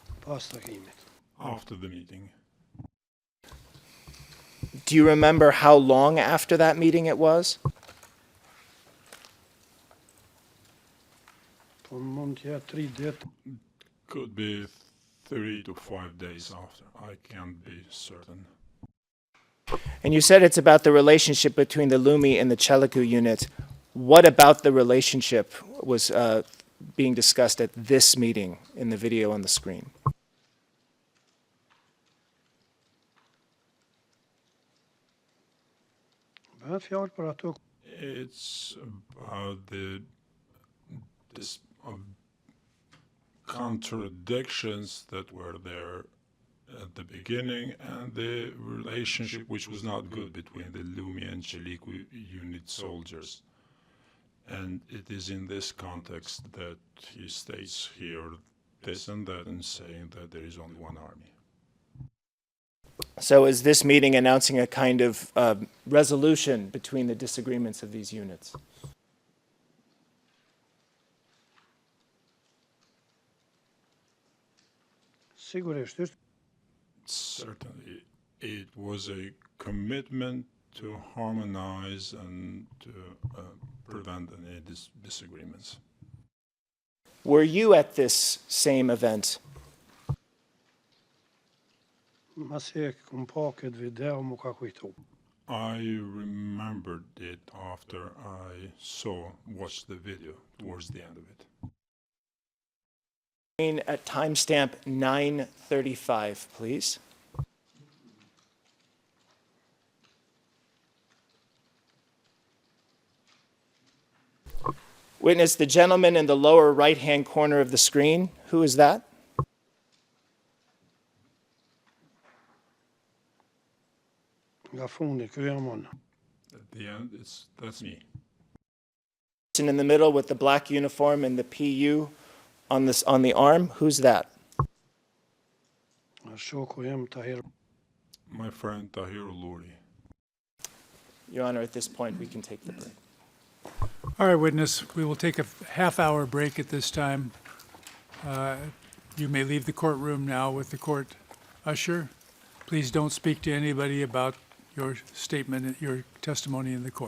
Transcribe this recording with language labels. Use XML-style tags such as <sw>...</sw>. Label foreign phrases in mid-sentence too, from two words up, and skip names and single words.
<en>Vastakimet. after the meeting. Do you remember how long after that meeting it was?</en> <sq>Po mund të jetë 3 ditë.</sq> <en>Could be 3 to 5 days after. I can't be certain. And you said it's about the relationship between the Lumi and the Cheliku unit. What about the relationship was being discussed at this meeting in the video on the screen?</en> <sq>Bëhet fjalë për ato</sq> <en>It's about this contradictions that were there at the beginning and the relationship which was not good between the Lumi and Cheliku unit soldiers. And it is in this context that he states here this and that and saying that there is only one army. So is this meeting announcing a kind of resolution between the disagreements of these units?</en> <sq>sigurisht është</sq> <en>Certainly, it was a commitment to harmonize and to prevent any disagreements. Were you at this same event?</en> <sq>mas e kum pa këtë video mu ka kujtu.</sq> <en>I remembered it after I watched the video towards the end of it. At timestamp 9:35, please. Witness, the gentleman in the lower right-hand corner of the screen, who is that?</en> <sq>Nga fundi, ky jam unë.</sq> <en>At the end, that's me. Person in the middle with the black uniform and the PU on the arm, who's that?</en> <sq>Shoku jem Tahir.</sq> <en>My friend Tahir Luri. Your Honor, at this point, we can take the break. All right, witness, we will take a half-hour break at this time. You may leave the courtroom now with the court usher. Please don't speak to anybody about your statement, your testimony in the court.</en>